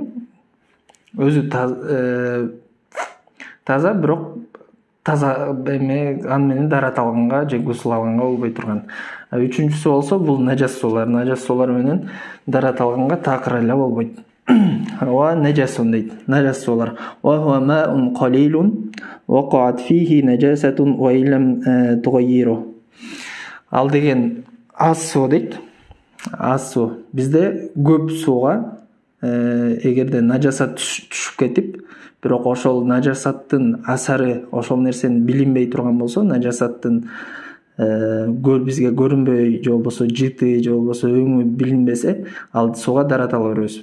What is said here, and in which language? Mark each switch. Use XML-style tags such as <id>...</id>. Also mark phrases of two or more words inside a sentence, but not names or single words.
<ky>Өзү таза, бирок таза эме аны менен дарат алганга же гусул алганга болбой турган. Үчүнчүсү болсо бул нажас суулар. Нажас суулар менен дарат алганга такыр эле болбойт.</ky> <ar>ونجس</ar> <ky>дейт. Нажас суулар.</ky> <ar>وهو ماء قليل وقعت فيه نجاسة وإن لم تغيره.</ar> <ky>Ал деген аз суу дейт. Аз суу. Бизде көп сууга эгерде нажасат түшүп кетип, бирок ошол нажасаттын асары ошол нерсени билинбей турган болсо, нажасаттын бизге көрүнбөй же болбосо жыты же болбосо өңү билинбесе, ал сууга дарат ала беребиз.</ky>